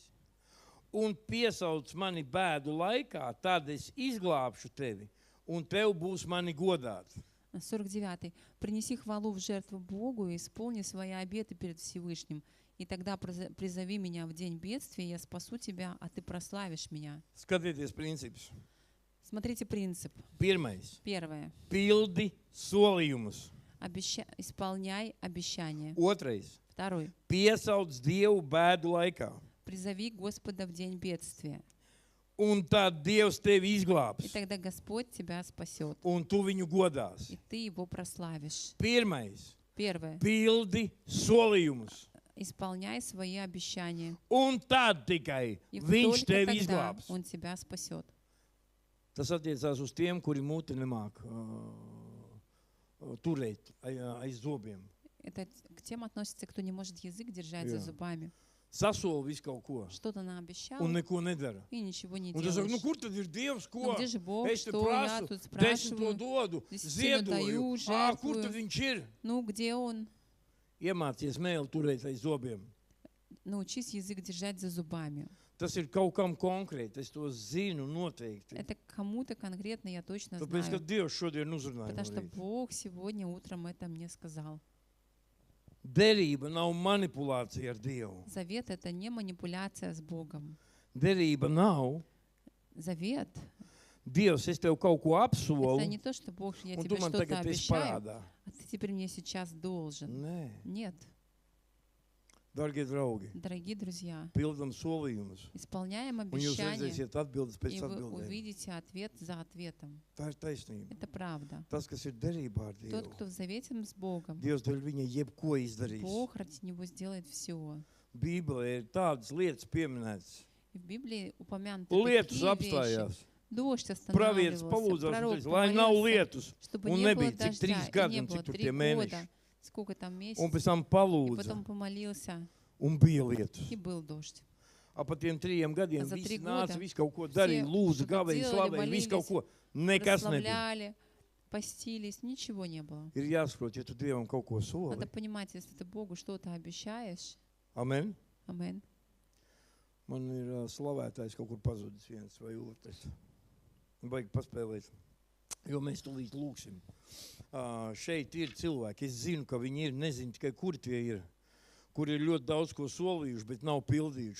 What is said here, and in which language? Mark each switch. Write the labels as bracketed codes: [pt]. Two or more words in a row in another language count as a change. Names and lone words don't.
[lv] Un piesauc mani bēdu laikā, tad es izglābšu tevi, un tev būs mani godāt. 49. [ru] «Принеси хвалу в жертву Богу и исполни свои обеты перед Всевышним. И тогда призови меня в день бедствия, я спасу тебя, а ты прославишь меня». [lv] Skatieties principus. [ru] Смотрите принцип. [lv] Pirmais. [ru] Первое. [lv] Pildi solījumus. [ru] Исполняй обещания. [lv] Otrais. [ru] Второй. [lv] Piesauc Dievu bēdu laikā. [ru] Призови Господа в день бедствия. [lv] Un tad Dievs tevi [ru] И [lv] izglābs. [ru] тогда Господь тебя спасет. [lv] Un tu viņu godās. [ru] И ты его прославишь. [lv] Pirmais. [ru] Первое. [lv] Pildi solījumus. [ru] Исполняй свои обещания. [lv] Un tad tikai [ru] И [lv] viņš [ru] только [lv] tevi [ru] тогда [lv] izglābs. [ru] Он тебя спасет. [lv] Tas attiecās uz tiem, kuri muti nemāk turēt aiz zobiem. [ru] Это к тем относится, кто не может язык держать за [lv] Jā. [ru] зубами. [lv] Sasola visu kaut ko [ru] Что-то наобещал [lv] un neko nedara. [ru] и ничего не [lv] Un tas saka, nu [ru] делаешь. [lv] kur tad ir Dievs, [ru] Ну [lv] ko? [ru] где же Бог, [lv] Es te [ru] что я [lv] prasu, [ru] тут [lv] 10 [ru] спрашиваю? [lv] dodu, [ru] Десятину даю, [lv] ziedoju. Kur [ru] жертвую. [lv] tad viņš ir? [ru] Ну где он? [lv] Iemācies mēli turēt aiz zobiem. [ru] Научись язык держать за зубами. [lv] Tas ir kaut kam konkrēti, es to zinu noteikti. [ru] Это кому-то конкретно я точно [lv] Tāpēc, ka [ru] знаю. [lv] Dievs šodien uzrunāja [ru] Потому что [lv] no rīta. [ru] Бог сегодня утром это мне сказал. [lv] Derība nav manipulācija ar Dievu. [ru] Завет — это не манипуляция с Богом. [lv] Derība nav. [ru] Завет [lv] Dievs, es tev kaut ko — [ru] это [lv] apsolu, [ru] не то, что Бог, я [lv] un [ru] тебе [lv] tu man [ru] что-то [lv] tagad esi [ru] обещаю, [lv] parādā. [ru] а ты теперь мне сейчас должен. [lv] Nē, [ru] Нет, [lv] darbie draugi, [ru] дорогие друзья, [lv] pildam solījumus, [ru] исполняем [lv] un jūs [ru] обещания, [lv] redzēsiet atbildes [ru] и [lv] pēc [ru] вы [lv] atbildēm. [ru] увидите ответ за ответом. [lv] Tā ir taisnība. [ru] Это правда. [lv] Tas, kas ir derībā ar [ru] Тот, [lv] Dievu, [ru] кто в завете с Богом, [lv] Dievs dēļ viņa jebko izdarīs. [ru] Бог ради него сделает все. [lv] Bībelē ir tādas lietas pieminētas. [ru] И в Библии упомянуты [lv] Lietas [ru] такие вещи, [lv] apstājās. [ru] Дождь [lv] Pravietis [ru] останавливался, [lv] palūdzās, un [ru] пророк [lv] teica, lai nav [ru] помолился, [lv] lietus. [ru] чтобы [lv] Un [ru] не было [lv] nebija cik [ru] дождя, [lv] 3 [ru] и [lv] gadi, [ru] не [lv] un [ru] было [lv] cik tur [ru] 3 [lv] tie mēneši. [ru] года, сколько там [lv] Un [ru] месяцев, [lv] pēc tam [ru] и [lv] palūdza, [ru] потом помолился, [lv] un bija lietus. [ru] и был дождь. [lv] Pa tiem 3 gadiem [ru] За 3 [lv] visi [ru] года [lv] nāca, visi kaut ko darīja, [ru] все [lv] lūdza, [ru] что-то [lv] gavēja, [ru] делали, [lv] slavēja, visu kaut [ru] молились, [lv] ko. Nekas nebija. [ru] прославляли, постились, ничего не было. [lv] Ir jāsaprot, ja tu Dievam kaut ko soli. [ru] Надо понимать, если ты Богу что-то обещаешь, [lv] Amen. [ru] амен, [lv] Man ir slavētājs kaut kur pazudis viens vai otrs. Baigi paspēlēt. Jo mēs tūlīt lūksim. Šeit ir cilvēki. Es zinu, ka viņi ir, nezinu tikai, kuri tie ir. Kuri ir ļoti daudz ko solījuši, bet nav pildījuši.